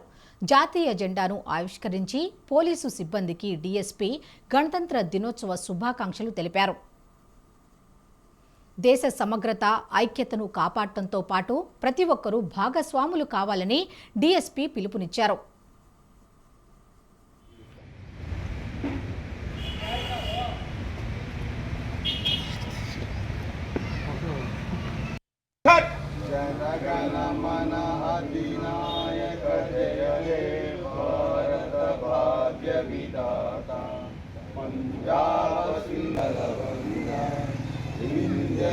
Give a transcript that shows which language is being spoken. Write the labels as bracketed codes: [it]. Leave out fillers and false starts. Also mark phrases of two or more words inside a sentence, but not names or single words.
[te] జాతీయ జెండాను ఆవిష్కరించి పోలీసు సిబ్బందికి డీఎస్పీ గణతంత్ర దినోత్సవ శుభాకాంక్షలు తెలిపారు. దేశ సమగ్రత, ఐక్యతను కాపాడటంతో పాటు ప్రతి ఒక్కరూ భాగస్వాములు కావాలని డీఎస్పీ పిలుపునిచ్చారు. [bn] জনগণমন অধিনায়ক জয় হে ভারত ভাগ্য বিধাতা পঞ্জাব সিন্ধ গঙ্গা বিন্ধ্য